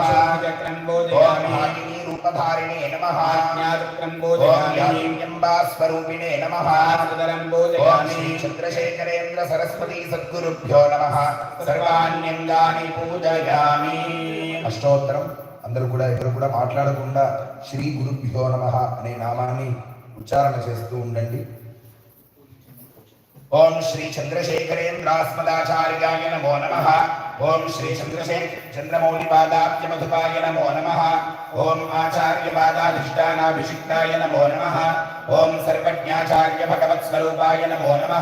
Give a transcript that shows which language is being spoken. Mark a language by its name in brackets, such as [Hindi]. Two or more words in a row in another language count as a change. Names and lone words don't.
[Sanskrit] ओम नागिनी रूपधारिणे नमः। ओम नागिन्यंबा स्वरूपिणे नमः। ओम श्री चंद्रशेखरेन्द्र सरस्वती सद्गुरुभ्यो नमः। सर्वाण्यंगानि पूजयामि। [Telugu] अष्टोत्तरम అందరూ కూడా ఎవరు కూడా మాట్లాడకుండా [Sanskrit] శ్రీ గురుభ్యో నమః [Telugu] అనే నామాన్ని ఉచ్చారణ చేస్తూ ఉండండి. [Sanskrit] ओम श्री चंद्रशेखरेन्द्रास्मदाचार्याय नमो नमः। ओम श्री चंद्रमौलिपादाब्ज मधुपाय नमो नमः। ओम आचार्यपादाधिष्ठानाभिषिक्ताय नमो नमः। ओम सर्वज्ञाचार्य भगवत्स्वरूपाय नमो नमः।